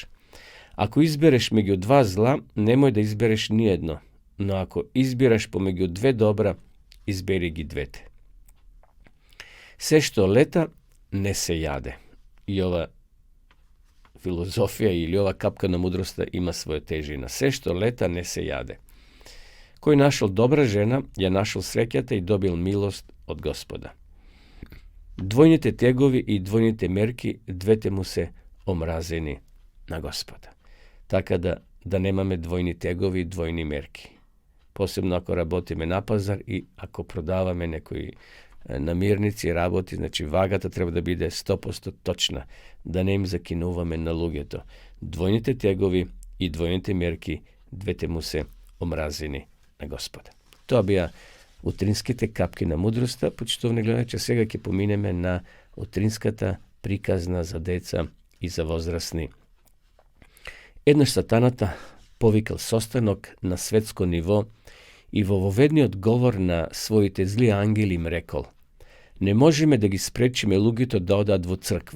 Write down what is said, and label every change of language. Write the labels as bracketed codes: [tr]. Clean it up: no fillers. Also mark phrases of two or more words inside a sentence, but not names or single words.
[mk] Ако избереш меѓу 2 зла, немој да избереш ниедно, но ако избираш помеѓу 2 добра, избери ги двете. Се што лета, не се јаде. И ова филозофија или ова капка на мудроста има своја тежина. Се што лета, не се јаде. Кој нашол добра жена, е нашол среќата и добил милост од Господа. Двојните тегови и двојните мерки, двете му се омразени на Господа. Така да немаме двојни тегови и двојни мерки. Посебно ако работиме на пазар и ако продаваме некој намирници работи, значи вагата треба да биде 100% точна, да не им закинуваме на луѓето. Двојните тегови и двојните мерки, двете му се омразени на Господа. То беа утринските капки на мудроста, почитувани гледачи, сега ќе поминеме на утринската приказна за деца и за возрастни. Еднаш сатаната повикал состанок на светско ниво и во воведниот говор на своите зли ангели им рекол: не можеме да ги спречиме луѓето да одат во црква.